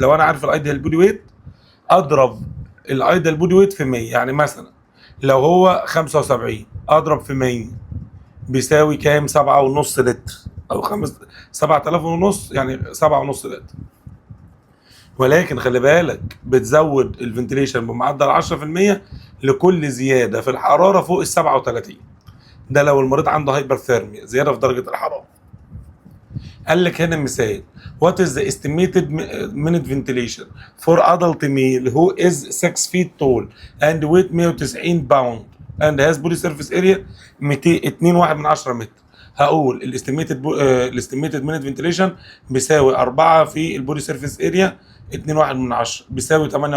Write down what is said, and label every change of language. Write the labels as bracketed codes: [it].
[ar] لو انا عارف الايديال بودي ويت اضرب الايديال بودي ويت في 100، يعني مثلا لو هو 75 اضرب في 100 بيساوي كام؟ 7.5 لتر او 7,500، يعني 7.5 لتر. ولكن خلي بالك بتزود الفنتليشن بمعدل 10% لكل زياده في الحراره فوق ال 37. ده لو المريض عنده هايبرثيرميا، زياده في درجه الحراره. قال لك هنا مثال: [en] what is the estimated minute ventilation for adult male who is 6 feet tall and weight 190 pound and has body surface area 2.1 متر. [ar] هقول الاستيميتد مينت فنتيليشن بيساوي 4 في البودي سيرفيس اريا 2.1 بيساوي 8.4.